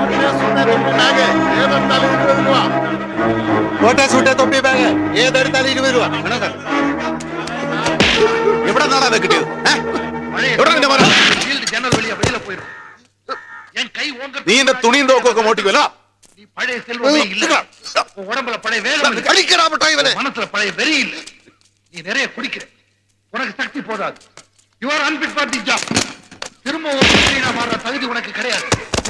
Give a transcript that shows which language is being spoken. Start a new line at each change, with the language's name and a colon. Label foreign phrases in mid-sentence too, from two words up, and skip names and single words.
Malayalam: കോട്ട സൂട്ടെ തൊപ്പി ബാഗ് ഏതെടുത്താലും 20 രൂപ. എന്തുവാ എവിടെ നിന്നാണ് അത് കിട്ടിയത് എവിടെ നിന്റെ മോനെ?
Tamil: ஜன்னல் வழியா வெளியில போயிரும் என் கை ஓங்க
Malayalam: നീ എന്റെ തുണിയും തോക്കൊക്കെ മോട്ടിക്കുമല്ലോ
Tamil: நீ பழைய செல்வமே இல்ல உன் உடம்புல பழைய வேகம் இல்ல கடிக்கிறாமட்டா இவனை. மனசுல பழைய வெறி இல்ல நீ நிறைய குடிக்கிற உனக்கு சக்தி போதாது
English: you are unfit for the job
Tamil: திரும்ப ஒரு மனிதனா மாற தகுதி உனக்கு கிடையாது போ.